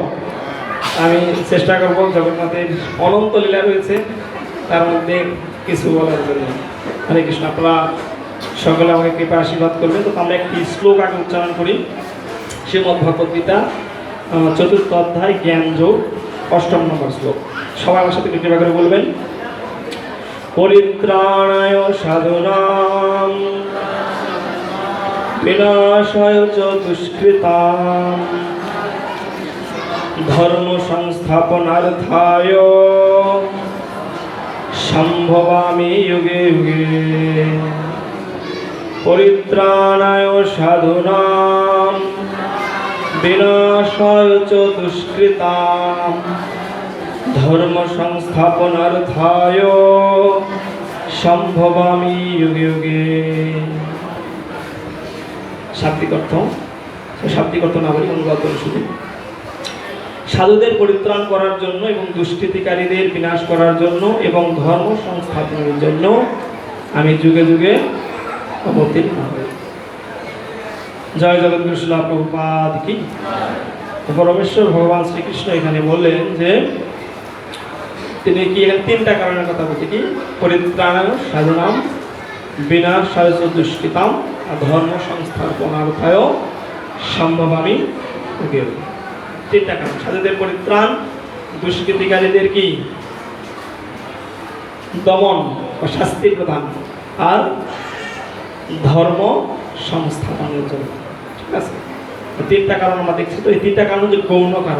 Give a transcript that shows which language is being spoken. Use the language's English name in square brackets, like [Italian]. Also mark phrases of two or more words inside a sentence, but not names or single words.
[Bangla] আমি চেষ্টা করব জগন্নাথের অনন্ত লীলা রয়েছে, তার মধ্যে কিছু বলার জন্য। হরে কৃষ্ণ। আপনারা সকলে আমাকে কৃপা আশীর্বাদ করবেন। তো আমরা একটি শ্লোক আগে উচ্চারণ করি। শ্রীমদ্ ভগবত গীতা 4th অধ্যায় জ্ঞান যোগ 8ম নম্বর শ্লোক। সবাই আমার সাথে কৃপা করে বলবেন। [Sanskrit] পরিত্রাণায় সাধুনাং বিনাশায় চ দুষ্কৃতাং ধর্ম সংস্থাপনার্থায় সম্ভবামি যুগে যুগে। পরিত্রাণায় সাধুনাং বিনাশায় চ দুষ্কৃতাং ধর্ম সংস্থাপনার্থায় সম্ভবামি যুগে যুগে। [Bangla] শাব্দিক অর্থ, শাব্দিক অর্থ না বলি, অনুবাদ করে শুধু। সাধুদের পরিত্রাণ করার জন্য এবং দুষ্কৃতিকারীদের বিনাশ করার জন্য এবং ধর্ম সংস্থাপনের জন্য আমি যুগে যুগে অবতীর্ণ হই। জয় জগদ্গুরু শিলা প্রভুপাদ কি। পরমেশ্বর ভগবান শ্রীকৃষ্ণ এখানে বললেন যে তিনি কি এখানে 3টা কারণের কথা বলছে। কি? [Sanskrit] পরিত্রাণায় সাধুনাম বিনাশায় চ দুষ্কৃতাম ধর্ম সংস্থাপনার্থায় সম্ভবামি যুগে যুগে। [Bangla] 3টা কারণ। সাধুদের পরিত্রাণ, দুষ্কৃতিকারীদের কি দমন বা শাস্তি প্রদান, আর ধর্ম সংস্থাপনের জন্য। ঠিক আছে? 3টা কারণ আমরা দেখছি। তো এই 3টা কারণ হচ্ছে গৌণ কারণ।